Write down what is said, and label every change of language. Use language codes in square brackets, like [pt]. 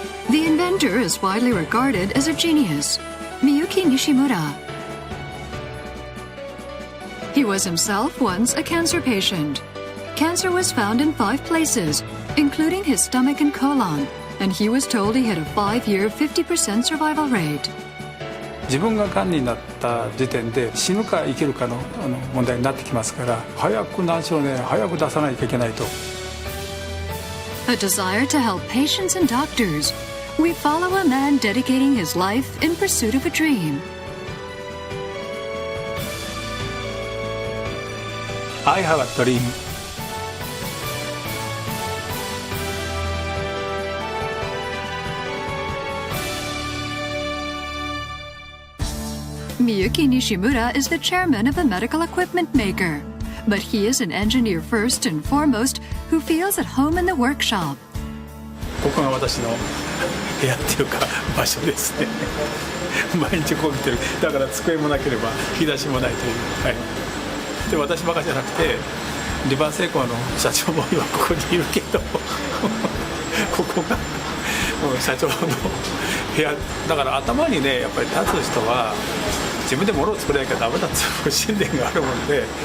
[en] The inventor is widely regarded as a genius, Miyuki Nishimura. He was himself once a cancer patient. Cancer was found in 5 places, including his stomach and colon, and he was told he had a 5-year, 50% survival rate. [ja] 自分が癌になった時点で死ぬか生きるかの問題になってきますから早く難症ね早く出さないといけないと [en] A desire to help patients and doctors. We follow a man dedicating his life in pursuit of a dream. I have a dream. Miyuki Nishimura is the chairman of the medical equipment maker. But he is an engineer first and foremost who feels at home in the workshop. [ja] ここが私の部屋っていうか場所ですね。毎日ここ来てる。だから机もなければ引き出しもないという。はい。で私ばかりじゃなくてリバーセイコーの社長も今ここにいるけどここが社長の部屋だから頭にねやっぱり立つ人は自分で物を作らなきゃダメだっていう信念があるもんで。